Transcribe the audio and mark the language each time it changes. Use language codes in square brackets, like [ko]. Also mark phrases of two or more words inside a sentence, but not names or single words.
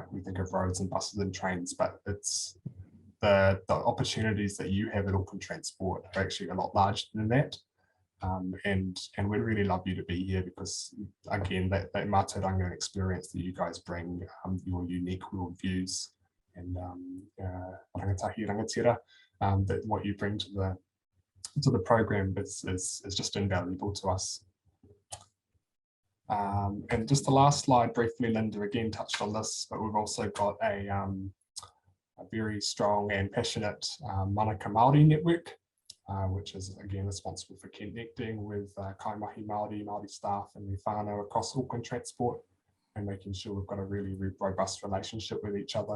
[en] We think of roads and buses and trains, but it's the opportunities that you have at Auckland Transport are actually a lot larger than that. And we'd really love you to be here because, again, that mātauranga experience that you guys bring, your unique worldviews and [mi] rangatahi rangatira, [en] that what you bring to the program is just invaluable to us. And just the last slide briefly, Linda again touched on this, but we've also got a very strong and passionate Manaka Māori network, which is again responsible for connecting with [mi] kaimahi Māori [en] staff and their whānau across Auckland Transport and making sure we've got a really robust relationship with each other.